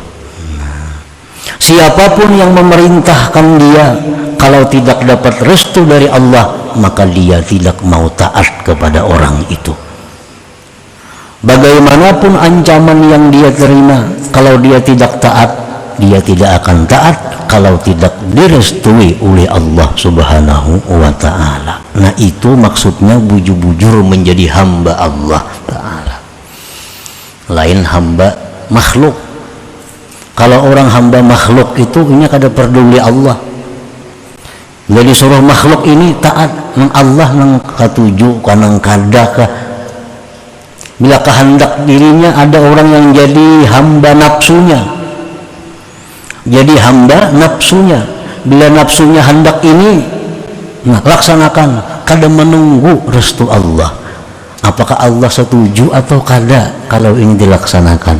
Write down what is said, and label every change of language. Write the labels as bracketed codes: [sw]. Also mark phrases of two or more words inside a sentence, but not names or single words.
[id] Siapapun yang memerintahkan dia, kalau tidak dapat restu dari Allah, maka dia tidak mau taat kepada orang itu. Bagaimanapun ancaman yang dia terima, kalau dia tidak taat, dia tidak akan taat kalau tidak direstui oleh [ar] الله سبحانه وتعالى. [id] Nah, itu maksudnya bujur-bujur menjadi hamba [ar] الله تعالى. [id] Lain hamba makhluk. Kalau orang hamba makhluk itu ini kada peduli Allah. [bjn] Jadi suruh makhluk ini taat nang Allah nang katuju kanang kadaka. [id] Bila kehendak dirinya, ada orang yang jadi hamba nafsunya. Jadi hamba nafsunya. Bila nafsunya hendak ini, nah, laksanakan, kada menunggu restu Allah. Apakah Allah setuju atau kada kalau ini dilaksanakan?